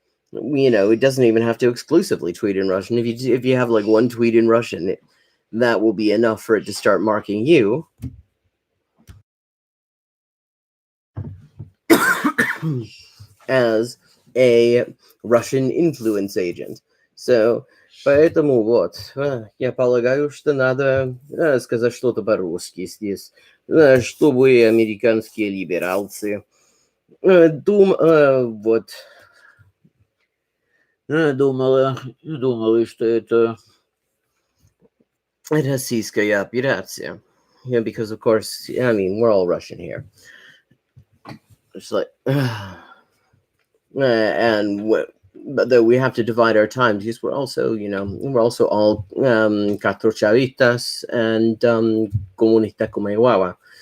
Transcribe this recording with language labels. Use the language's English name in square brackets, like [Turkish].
[English] You know, it doesn't even have to exclusively tweet in Russian. If you have like one tweet in Russian, that will be enough for it to start marking you as a Russian influence agent. [Russian] So, поэтому вот, я полагаю, что надо сказать что-то по-русски здесь, чтобы американские либералцы вот думали, что это российская операция. [English] Yeah, because of course, I mean, we're all Russian here. It's like, and but though we have to divide our time because we're also, you know, we're also all catrochavitas and [Spanish] comunista como Iowa.